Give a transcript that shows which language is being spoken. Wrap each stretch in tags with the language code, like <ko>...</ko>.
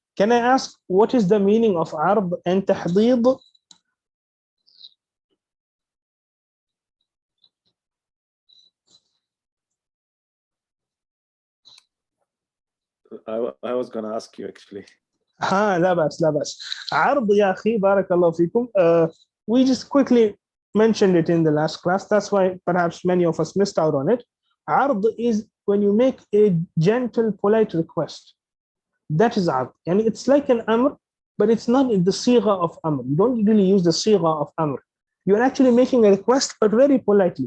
<en>Can I ask what is the meaning of عرض and تحضيض? I was going to ask you actually.</en> <ar>لا بأس. عرض يا أخي بارك الله فيكم.</ar> <en>We just quickly mentioned it in the last class. That's why perhaps many of us missed out on it. عرض is when you make a gentle, polite request. That is عرض. It's like an amr, but it's not in the sigha of amr. You don't really use the sigha of amr. You're actually making a request, but very politely.</en>